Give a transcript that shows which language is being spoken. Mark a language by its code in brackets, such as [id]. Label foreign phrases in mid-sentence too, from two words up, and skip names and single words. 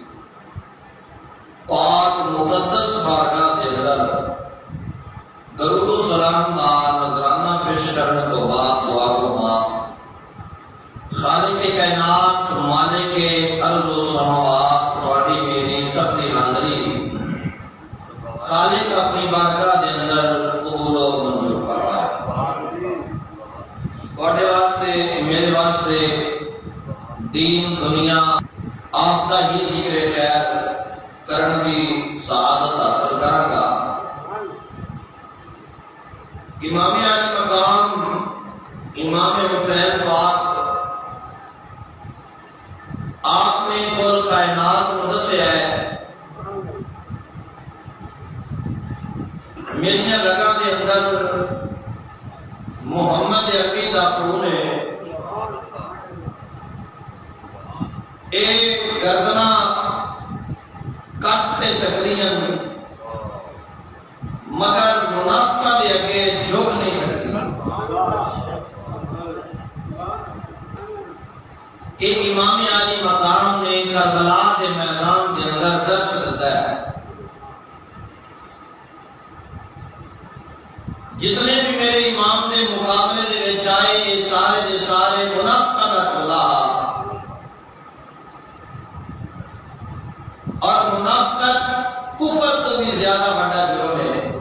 [pa] پاک مقدس بارگاہ دے اندر درود و سلام کا نذرانہ پیش کرنے تو بعد دعا گما خالق کائنات مالک ارض و سماوات تواڈی میری سب دی حاضری خالق اپنی بارگاہ دے اندر قبول و منظور فرمائے۔ تواڈے واسطے میرے واسطے دین دنیا آپ دا ہی ذکر خیر کرن دی سعادت حاصل کراں گا۔ [ur] امام علی مقام امام حسین پاک آپ نے کل کائنات کو دسیا ہے، [pa] میری رگاں دے اندر محمد عربی دا خون ہے، اے گردنا کٹ تے سکدیاں مگر منافقہ دے اگے [ur] جھک نہیں سکتی۔ اے امام علی مقام نے کربلا کے میدان کے اندر درس دیتا ہے، جتنے بھی میرے امام نے [pa] مقابلے دے وچ آئے [ur] یہ سارے دے سارے منافقہ دا ٹولا، اور منافقت کفر تو بھی زیادہ بڑا جرم ہے۔